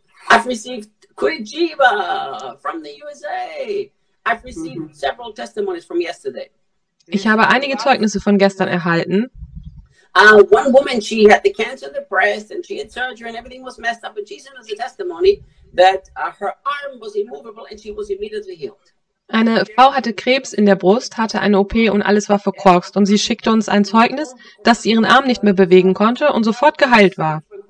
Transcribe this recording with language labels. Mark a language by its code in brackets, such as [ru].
[en] I've received Curitiba from the USA. I've received several testimonies from yesterday. [de] Ich habe einige Zeugnisse von gestern erhalten. [en] One woman, she had the cancer in the breast and she had surgery and everything was messed up, but she sent us a testimony that her arm was immovable and she was immediately healed. [de] Eine Frau hatte Krebs in der Brust, hatte eine OP und alles war verkorkst und sie schickte uns ein Zeugnis, dass sie ihren Arm nicht mehr bewegen konnte und sofort geheilt war.